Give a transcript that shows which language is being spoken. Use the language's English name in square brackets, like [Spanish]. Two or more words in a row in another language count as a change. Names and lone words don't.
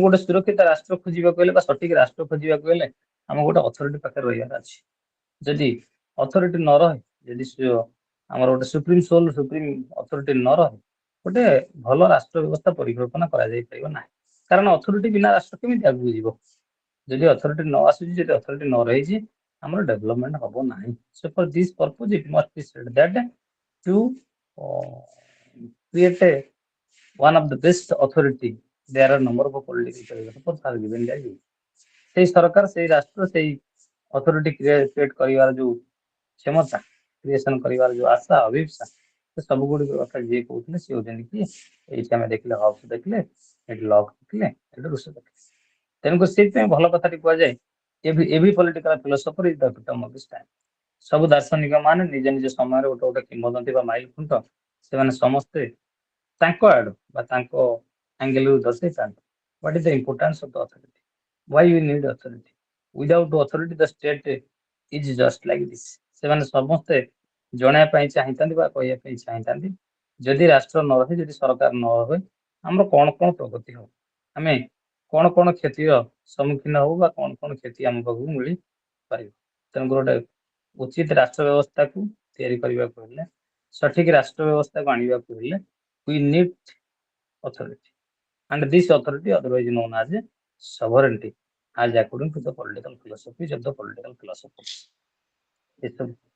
[Odia] ଗୋଟେ ସୁରକ୍ଷିତ ରାଷ୍ଟ୍ର ଖୋଜିବାକୁ ହେଲେ ବା ସଠିକ ରାଷ୍ଟ୍ର ଖୋଜିବାକୁ ହେଲେ ଆମକୁ ଗୋଟେ ଅଥରିଟି ପାଖରେ ରହିବାର ଅଛି ଯଦି ଅଥରିଟି ନ ରହେ ଯଦି ଆମର ଗୋଟେ [English] supreme sole supreme authority [Odia] ନ ରହେ ଗୋଟେ ଭଲ ରାଷ୍ଟ୍ର ବ୍ୟବସ୍ଥା ପରିକଳ୍ପନା କରାଯାଇ ପାରିବ ନାହିଁ କାରଣ ଅଥରିଟି ବିନା ରାଷ୍ଟ୍ର କେମିତି ଆଗକୁ ଯିବ ଯଦି ଅଥରିଟି ନ ଆସୁଛି ଯଦି ଅଥରିଟି ନ ରହିଛି ଆମର ଡେଭଲପମେଣ୍ଟ ହବ ନାହିଁ [English] so for this purpose it must be said that to create one of the best authority there are number of political philosophers are given their view [Odia] ସେଇ ସରକାର ସେଇ ରାଷ୍ଟ୍ର ସେଇ ଅଥରିଟି କ୍ରିଏଟ କରିବାର ଯୋଉ କ୍ଷମତା କ୍ରିଏସନ କରିବାର ଯୋଉ ଆଶା ଅଭିପ୍ସା ସେ ସବୁ ଗୁଡ଼ିକ କଥା ଯିଏ କହୁଥିଲେ ସିଏ ହଉଛନ୍ତି କି ଏଇଠି ଆମେ ଦେଖିଲେ ହବ୍ସ ଦେଖିଲେ ଏଠି ଲକ୍ ଦେଖିଲେ ଏଠି ରୁସୋ ଦେଖିଲେ ତେଣୁକରି ସେଇଥିପାଇଁ ଭଲ କଥାଟି କୁହାଯାଏ [English] every political philosopher is the victim of this time [Odia] ସବୁ ଦାର୍ଶନିକ ମାନେ ନିଜ ନିଜ ସମୟରେ ଗୋଟେ ଗୋଟେ କିମ୍ବଦନ୍ତୀ ବା ମାଇଲ ଖୁଣ୍ଟ ସେମାନେ ସମସ୍ତେ ତାଙ୍କ ଆଡୁ ବା ତାଙ୍କ ଆଙ୍ଗେଲରୁ ଦର୍ଶାଇଥାନ୍ତି [English] what is the importance of the authority why we need authority without authority the state is just like this [Odia] ସେମାନେ ସମସ୍ତେ ଜଣାଇବା ପାଇଁ ଚାହିଁଥାନ୍ତି ବା କହିବା ପାଇଁ ଚାହିଁଥାନ୍ତି ଯଦି ରାଷ୍ଟ୍ର ନ ରହେ ଯଦି ସରକାର ନ ରହେ ଆମର କଣ କଣ ପ୍ରଗତି ହବ ଆମେ କଣ କଣ କ୍ଷତିର ସମ୍ମୁଖୀନ ହବୁ ବା କଣ କଣ କ୍ଷତି ଆମ ପାଖକୁ ମିଳିପାରିବ ତେଣୁ ଗୋଟେ ଉଚିତ ରାଷ୍ଟ୍ର ବ୍ୟବସ୍ଥାକୁ ତିଆରି କରିବାକୁ ହେଲେ ସଠିକ ରାଷ୍ଟ୍ର ବ୍ୟବସ୍ଥାକୁ ଆଣିବାକୁ ହେଲେ [English] we need authority and this authority otherwise known as a sovereignty as according to the political philosophies of the political philosophers [Odia] ଏସବୁ